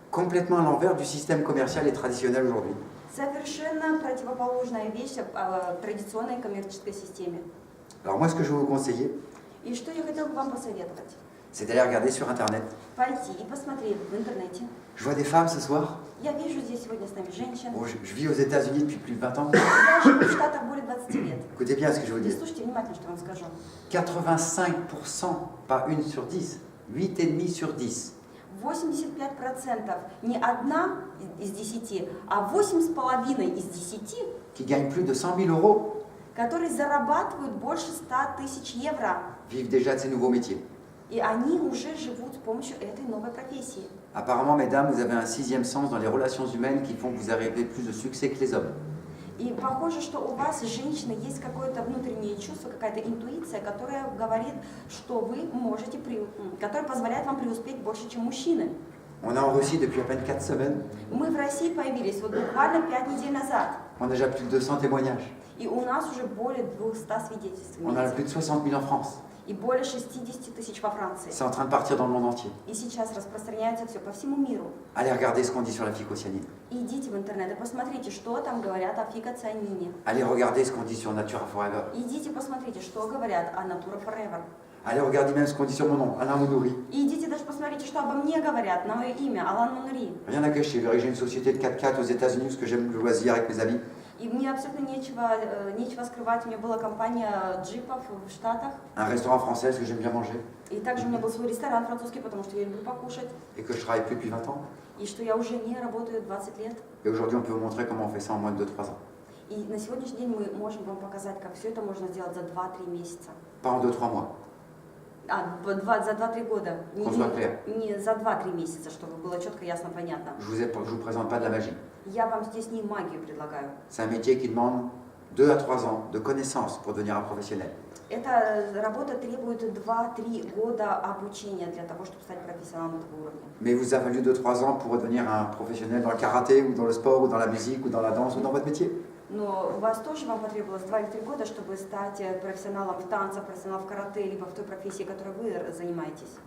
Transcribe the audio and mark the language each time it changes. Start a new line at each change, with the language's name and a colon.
French: Complètement à l'envers du système commercial et traditionnel aujourd'hui.
Russian: Совершенно противоположная вещь традиционной коммерческой системе.
French: Alors moi, ce que je vais vous conseiller,
Russian: И что я хотела бы вам посоветовать?
French: c'est d'aller regarder sur Internet.
Russian: Пойти и посмотреть в интернете.
French: Je vois des femmes ce soir.
Russian: Я вижу здесь сегодня с нами женщин.
French: Bon, je vis aux États-Unis depuis plus de 20 ans.
Russian: Я живу в Штатах более 20 лет.
French: Écoutez bien ce que je vais vous
Russian: И
French: dire.
Russian: слушайте внимательно, что я вам скажу.
French: 85%, pas 1 sur 10, 8,5 sur 10,
Russian: 85% не одна из 10, а 8,5 из 10,
French: qui gagnent plus de 100 000 euros,
Russian: которые зарабатывают больше 100 тысяч евро.
French: vivent déjà de ces nouveaux métiers.
Russian: И они уже живут с помощью этой новой профессии.
French: Apparemment, mesdames, vous avez un 6e sens dans les relations humaines qui font que vous arrivez plus de succès que les hommes.
Russian: И похоже, что у вас, женщины, есть какое-то внутреннее чувство, какая-то интуиция, которая говорит, что вы можете, которая позволяет вам преуспеть больше, чем мужчины.
French: On est en Russie depuis à peine 4 semaines.
Russian: Мы в России появились вот буквально 5 недель назад.
French: On a déjà plus de 200 témoignages.
Russian: И у нас уже более 200 свидетельств.
French: On en a plus de 60 000 en France.
Russian: И более 60 тысяч во Франции.
French: C'est en train de partir dans le monde entier.
Russian: И сейчас распространяется все по всему миру.
French: Allez regarder ce qu'on dit sur la phycocyanine.
Russian: Идите в интернет и посмотрите, что там говорят о фикоцианине.
French: Allez regarder ce qu'on dit sur Natura Forever.
Russian: Идите посмотрите, что говорят о Natura Forever.
French: Allez regarder même ce qu'on dit sur mon nom, Alain Mounouri.
Russian: И идите даже посмотрите, что обо мне говорят на мое имя, Алан Мунри.
French: Rien à cacher, j'ai une société de 4x4 aux États-Unis parce que j'aime le loisir avec mes amis.
Russian: И мне абсолютно нечего скрывать. У меня была компания джипов в Штатах.
French: Un restaurant français parce que j'aime bien manger.
Russian: И также у меня был свой ресторан французский, потому что я люблю покушать.
French: Et que je travaille plus depuis 20 ans.
Russian: И что я уже не работаю 20 лет.
French: Et aujourd'hui, on peut vous montrer comment on fait ça en moins de 2-3 ans.
Russian: И на сегодняшний день мы можем вам показать, как все это можно сделать за 2-3 месяца.
French: Pas en 2-3 mois.
Russian: За 2-3 года.
French: Qu'on soit clair.
Russian: Не за 2-3 месяца, чтобы было четко, ясно, понятно.
French: Je vous présente pas de la magie.
Russian: Я вам здесь не магию предлагаю.
French: C'est un métier qui demande 2 à 3 ans de connaissances pour devenir un professionnel.
Russian: Эта работа требует 2-3 года обучения для того, чтобы стать профессионалом этого уровня.
French: Mais il vous a fallu 2-3 ans pour devenir un professionnel dans le karaté ou dans le sport ou dans la musique ou dans la danse ou dans votre métier.
Russian: Но у вас тоже вам потребовалось 2 или 3 года, чтобы стать профессионалом в танцах, профессионалом в карате, либо в той профессии, которой вы занимаетесь.